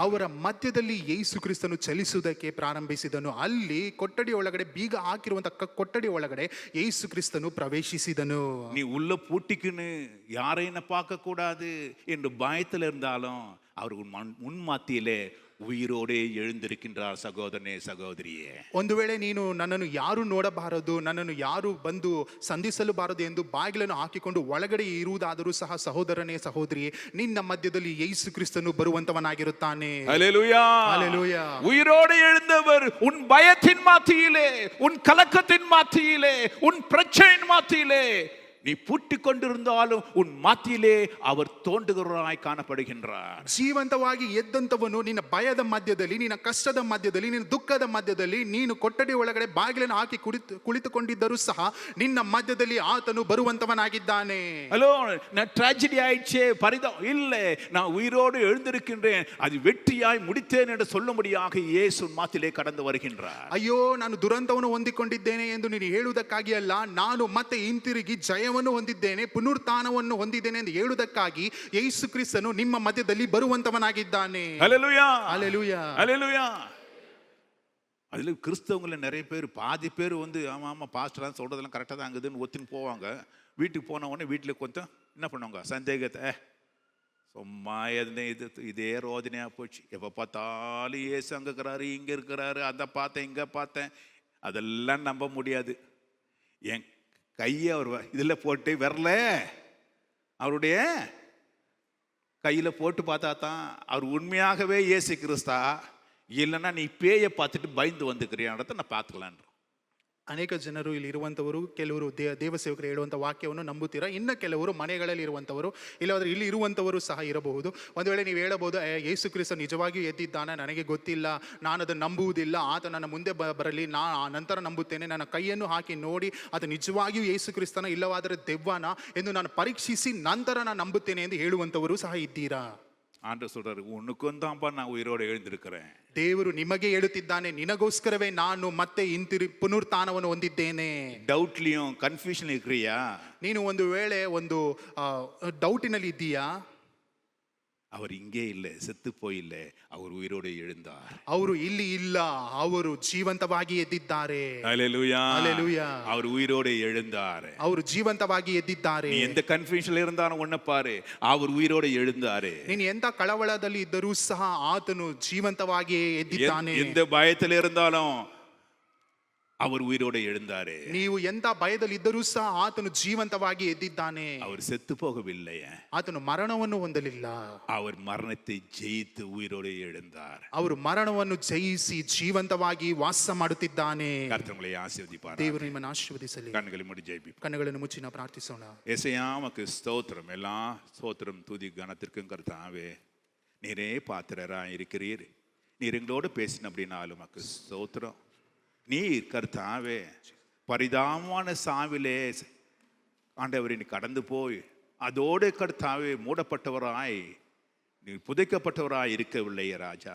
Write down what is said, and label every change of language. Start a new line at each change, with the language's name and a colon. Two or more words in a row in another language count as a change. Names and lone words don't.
Kannada: ಅವರ ಮಧ್ಯದಲ್ಲಿ ಯೇಸು ಕ್ರಿಸ್ತನು ಚಲಿಸುವುದಕ್ಕೆ ಪ್ರಾರಂಭಿಸಿದನು. ಅಲ್ಲಿ ಕೊಠಡಿ ಒಳಗಡೆ, ಬೀಗ ಹಾಕಿರುವಂತ ಕೊಠಡಿ ಒಳಗಡೆ ಯೇಸು ಕ್ರಿಸ್ತನು ಪ್ರವೇಶಿಸಿದನು.
Tamil: நீ உள்ள பூட்டிக்குன்னு யாரையும் பார்க்க கூடாது என்று பயத்தில் இருந்தாலும் அவர் முன் மத்தியிலே உயிரோடே எழுந்திருக்கின்றார். சகோதரனே சகோதரியே,
Kannada: ಒಂದು ವೇಳೆ ನೀನು ನನ್ನನ್ನು ಯಾರು ನೋಡಬಾರದು, ನನ್ನನ್ನು ಯಾರು ಬಂದು ಸಂಧಿಸಲುಬಾರದು ಎಂದು ಬಾಗಿಲನ್ನು ಹಾಕಿಕೊಂಡು ಒಳಗಡೆ ಇರುವುದಾದರೂ ಸಹ, ಸಹೋದರನೇ ಸಹೋದರಿಯೇ, ನಿನ್ನ ಮಧ್ಯದಲ್ಲಿ ಯೇಸು ಕ್ರಿಸ್ತನು ಬರುವಂತವನಾಗಿರುತ್ತಾನೆ.
Tamil: ஹல்லேலூயா, ஹல்லேலூயா. உயிரோடு எழுந்தவர் உன் பயத்தின் மத்தியிலே, உன் கலக்கத்தின் மத்தியிலே, உன் பிரச்சனையின் மத்தியிலே நீ பூட்டிக் கொண்டிருந்தாலும் உன் மத்தியிலே அவர் தோன்றுகிறவராய் காணப்படுகின்றார்.
Kannada: ಜೀವಂತವಾಗಿ ಎದ್ದಂತವನು ನಿನ್ನ ಭಯದ ಮಧ್ಯದಲ್ಲಿ, ನಿನ್ನ ಕಷ್ಟದ ಮಧ್ಯದಲ್ಲಿ, ನಿನ್ನ ದುಃಖದ ಮಧ್ಯದಲ್ಲಿ, ನೀನು ಕೊಠಡಿ ಒಳಗಡೆ ಬಾಗಿಲನ್ನು ಹಾಕಿ ಕುಳಿತುಕೊಂಡಿದ್ದರೂ ಸಹ ನಿನ್ನ ಮಧ್ಯದಲ್ಲಿ ಆತನು ಬರುವಂತವನಾಗಿದ್ದಾನೆ.
Tamil: ஹலோ, நான் ட்ராஜடி ஆயிடுச்சே, பரிதம் இல்லை, நான் உயிரோடு எழுந்திருக்கின்றேன், அது வெற்றியாய் முடித்தேன் என்று சொல்லும்படியாக இயேசு மத்தியிலே கடந்து வருகின்றார்.
Kannada: ಅಯ್ಯೋ, ನಾನು ದುರಂತವನ್ನು ಹೊಂದಿಕೊಂಡಿದ್ದೇನೆ ಎಂದು ನೀನು ಹೇಳುವುದಕ್ಕಾಗಿ ಅಲ್ಲ, ನಾನು ಮತ್ತೆ ಹಿಂತಿರುಗಿ ಜಯವನ್ನು ಹೊಂದಿದ್ದೇನೆ, ಪುನರುತ್ಥಾನವನ್ನು ಹೊಂದಿದ್ದೇನೆ ಎಂದು ಹೇಳುವುದಕ್ಕಾಗಿ ಯೇಸು ಕ್ರಿಸ್ತನು ನಿಮ್ಮ ಮಧ್ಯದಲ್ಲಿ ಬರುವಂತವನಾಗಿದ್ದಾನೆ.
Tamil: ஹல்லேலூயா, ஹல்லேலூயா, ஹல்லேலூயா. அதுல கிறிஸ்தவங்கள நிறைய பேர், பாதி பேர் வந்து ஆமா பாஸ்டர்லாம் சொல்றதெல்லாம் கரெக்டாக தான் ஆகுதுன்னு ஒத்துன்னு போவாங்க. வீட்டுக்கு போன உடனே வீட்டில் கொஞ்சம் என்ன பண்ணுவாங்க, சந்தேகத்தை, சும்மா இதே ரோதனையாக போச்சு, எப்போ பார்த்தாலும் ஏசு அங்கே இருக்கிறாரு, இங்கே இருக்கிறாரு, அதை பார்த்தேன் இங்கே பார்த்தேன், அதெல்லாம் நம்ப முடியாது. என் கையை அவர் இதில் போட்டு வரல, அவருடைய கையில் போட்டு பார்த்தா தான் அவர் உண்மையாகவே இயேசு கிறிஸ்தா, இல்லைன்னா நீ பேயை பார்த்துட்டு பயந்து வந்துக்கிறியான்றத நான் பார்த்துக்கலான்.
Kannada: ಅನೇಕ ಜನರು ಇಲ್ಲಿ ಇರುವಂಥವರು, ಕೆಲವರು ದೇವ ಸೇವಕರು ಹೇಳುವಂಥ ವಾಕ್ಯವನ್ನು ನಂಬುತ್ತೀರಾ, ಇನ್ನು ಕೆಲವರು ಮನೆಗಳಲ್ಲಿ ಇರುವಂಥವರು, ಇಲ್ಲಾಂದರೆ ಇಲ್ಲಿ ಇರುವಂಥವರು ಸಹ ಇರಬಹುದು. ಒಂದು ವೇಳೆ ನೀವು ಹೇಳಬಹುದು, ಯೇಸು ಕ್ರಿಸ್ತ ನಿಜವಾಗಿಯೂ ಎದ್ದಿದ್ದಾನೆ, ನನಗೆ ಗೊತ್ತಿಲ್ಲ, ನಾನು ಅದನ್ನು ನಂಬುವುದಿಲ್ಲ, ಆತ ನನ್ನ ಮುಂದೆ ಬರಲಿ, ನಂತರ ನಂಬುತ್ತೇನೆ, ನನ್ನ ಕೈಯನ್ನು ಹಾಕಿ ನೋಡಿ ಅದು ನಿಜವಾಗಿಯೂ ಯೇಸು ಕ್ರಿಸ್ತನ ಇಲ್ಲವಾದರೆ ದೆವ್ವನ ಎಂದು ನಾನು ಪರೀಕ್ಷಿಸಿ ನಂತರ ನಾನು ನಂಬುತ್ತೇನೆ ಎಂದು ಹೇಳುವಂಥವರು ಸಹ ಇದ್ದೀರಾ?
Tamil: ஆண்டவர் சொல்றாரு, உனக்கும் தான்ப்பா நான் உயிரோடு எழுந்திருக்கிறேன்.
Kannada: ದೇವರು ನಿಮಗೆ ಹೇಳುತ್ತಿದ್ದಾನೆ, ನಿನಗೋಸ್ಕರವೇ ನಾನು ಮತ್ತೆ ಪುನರುತ್ಥಾನವನ್ನು ಹೊಂದಿದ್ದೇನೆ.
Tamil: டவுட்லயும் கன்ஃபியூஷன் இருக்கிறியா?
Kannada: ನೀನು ಒಂದು ವೇಳೆ ಒಂದು ಡೌಟಿನಲ್ಲಿ ಇದ್ದೀಯಾ?
Tamil: அவர் இங்கே இல்லை, செத்து போயில்லை, அவர் உயிரோடு எழுந்தார்.
Kannada: ಅವರು ಇಲ್ಲಿ ಇಲ್ಲ, ಅವರು ಜೀವಂತವಾಗಿ ಎದ್ದಿದ್ದಾರೆ.
Tamil: ஹல்லேலூயா, ஹல்லேலூயா. அவர் உயிரோடு எழுந்தார்.
Kannada: ಅವರು ಜೀವಂತವಾಗಿ ಎದ್ದಿದ್ದಾರೆ.
Tamil: நீ எந்த கன்ஃபியூஷன்ல இருந்தாலும் ஒன்ன பாரு, அவர் உயிரோடு எழுந்தாரு.
Kannada: ನೀನು ಎಂತ ಕಳವಳದಲ್ಲಿ ಇದ್ದರೂ ಸಹ ಆತನು ಜೀವಂತವಾಗಿ ಎದ್ದಿದ್ದಾನೆ.
Tamil: எந்த பயத்தில் இருந்தாலும் அவர் உயிரோடு எழுந்தாரு.
Kannada: ನೀವು ಎಂತ ಭಯದಲ್ಲಿ ಇದ್ದರೂ ಸಹ ಆತನು ಜೀವಂತವಾಗಿ ಎದ್ದಿದ್ದಾನೆ.
Tamil: அவர் செத்து போகவில்லை,
Kannada: ಆತನು ಮರಣವನ್ನು ಹೊಂದಲಿಲ್ಲ.
Tamil: அவர் மரணத்தை ஜெயித்து உயிரோடு எழுந்தார்.
Kannada: ಅವರು ಮರಣವನ್ನು ಜಯಿಸಿ ಜೀವಂತವಾಗಿ ವಾಸ ಮಾಡುತ್ತಿದ್ದಾನೆ.
Tamil: கர்த்தர் உங்களை ஆசீர்வதிப்பார்.
Kannada: ದೇವರು ನಿಮ್ಮನ್ನು ಆಶೀರ್ವದಿಸಲಿ.
Tamil: கண்களை மூடி ஜெபிப்போம்.
Kannada: ಕಣ್ಣುಗಳನ್ನು ಮುಚ್ಚಿ ನಾವು ಪ್ರಾರ್ಥಿಸೋಣ.
Tamil: ஏசையா, உமக்கு ஸ்தோத்திரம், எல்லா ஸ்தோத்திரம் துதி கனத்திற்கும் கர்த்தாவே. நீரே பாத்திரராக இருக்கிறீர். நீர் எங்களோடு பேசின அப்படின்னாலும் உமக்கு ஸ்தோத்திரம். நீர் கர்த்தாவே பரிதாபமான சாவிலே ஆண்டவரை நீ கடந்து போய் அதோடு கர்த்தாவே மூடப்பட்டவராய் நீ புதைக்கப்பட்டவராய் இருக்கவில்லை ராஜா.